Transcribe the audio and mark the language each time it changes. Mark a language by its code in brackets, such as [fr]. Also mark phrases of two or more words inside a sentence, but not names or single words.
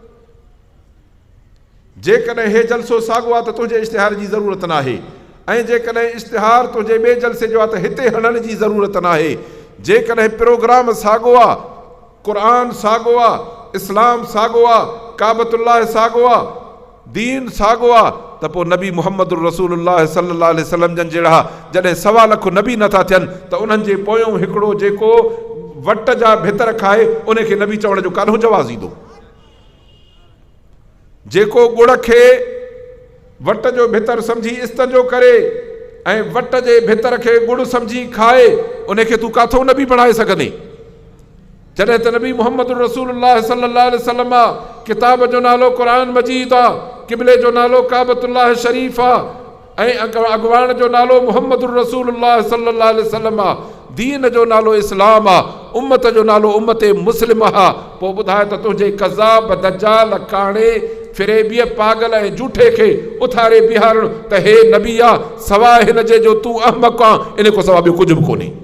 [sd] जेकॾहिं हे जलसो साॻियो आहे त तुंहिंजे इश्तिहार जी ज़रूरत न आहे, ऐं जेकॾहिं इश्तिहार तुंहिंजे ॿिए जलसे जो आहे त हिते हणण जी ज़रूरत न आहे। जेकॾहिं प्रोग्राम साॻियो आहे, क़ुर साॻियो आहे, इस्लाम साॻियो आहे, काबतुल्लाह साॻियो आहे, दीन साॻियो आहे, त पोइ नबी मुहम्मद रसूलुल्लाह [ar] صلى الله عليه وسلم [sd] जन जहिड़ा जॾहिं 1.25 लख नबी नथा थियनि त उन्हनि जे पोयों हिकिड़ो जेको वट जा भितर खाए उनखे नबी चवण जो कान्हो जवाज़ ईंदो। जेको गुड़ खे वट जो भितर सम्झी इस्तंजो करे ऐं वट जे भितर खे गुड़ सम्झी खाए, उनखे तूं काथो नबी बणाए सघंदे? जॾहिं त नबी मुहम्मद रसूलुल्लाह [ar] صلى الله عليه وسلم [sd] आहे, किताब जो नालो क़ुरान मजीद आहे, क़िबले जो नालो काबतुल्लाह शरीफ आहे, ऐं अॻवान जो नालो मुहम्मद रसूलुल्लाह [ar] صلى الله عليه وسلم [sd] आहे, दीन जो नालो इस्लाम आहे, उम्मत जो नालो उम्मत मुस्लिम आहे। पोइ ॿुधाए त तुंहिंजे कज़ाब, दज्जाल, काणे, फिरेबीअ, पागल ऐं झूठे खे उथारे बीहारणु त हे नबी आहे, सवाइ हिन जे जो तूं अहमक आहे, इन खां सवाइ ॿियो कुझु बि कोन्हे।